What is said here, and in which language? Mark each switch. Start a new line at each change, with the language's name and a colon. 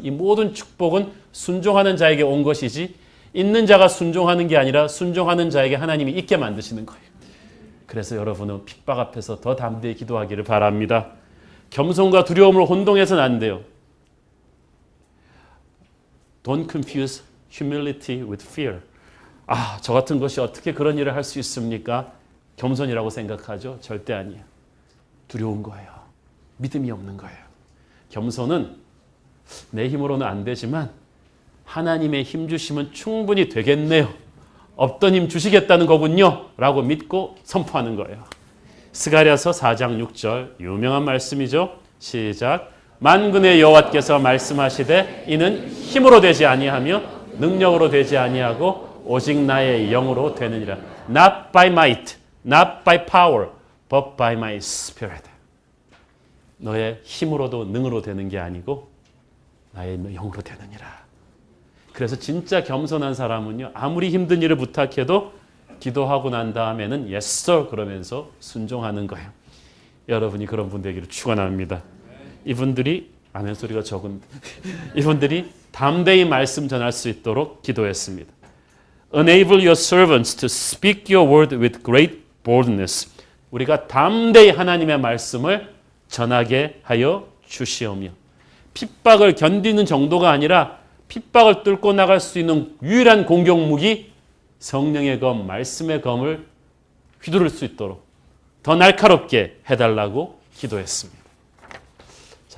Korean: 이 모든 축복은 순종하는 자에게 온 것이지 있는 자가 순종하는 게 아니라 순종하는 자에게 하나님이 있게 만드시는 거예요. 그래서 여러분은 핍박 앞에서 더 담대히 기도하기를 바랍니다. 겸손과 두려움을 혼동해서는 안 돼요.
English: Don't confuse humility with fear.
Korean: 저 같은 것이 어떻게 그런 일을 할 수 있습니까? 겸손이라고 생각하죠? 절대 아니에요. 두려운 거예요. 믿음이 없는 거예요. 겸손은 내 힘으로는 안 되지만 하나님의 힘 주시면 충분히 되겠네요. 없던 힘 주시겠다는 거군요. 라고 믿고 선포하는 거예요. 스가랴서 4장 6절 유명한 말씀이죠. 시작. 만군의 여호와께서 말씀하시되 이는 힘으로 되지 아니하며 능력으로 되지 아니하고 오직 나의 영으로 되느니라.
English: Not by might, not by power, but by my spirit.
Korean: 너의 힘으로도 능으로 되는 게 아니고 나의 영으로 되느니라. 그래서 진짜 겸손한 사람은요, 아무리 힘든 일을 부탁해도 기도하고 난 다음에는
English: yes sir
Korean: 그러면서 순종하는 거예요. 여러분이 그런 분 되기를 축원합니다. 이분들이 아멘 소리가 적은데 이분들이 담대히 말씀 전할 수 있도록 기도했습니다.
English: Enable your servants to speak your word with great boldness.
Korean: 우리가 담대히 하나님의 말씀을 전하게 하여 주시오며, 핍박을 견디는 정도가 아니라 핍박을 뚫고 나갈 수 있는 유일한 공격 무기 성령의 검, 말씀의 검을 휘두를 수 있도록 더 날카롭게 해달라고 기도했습니다. 자,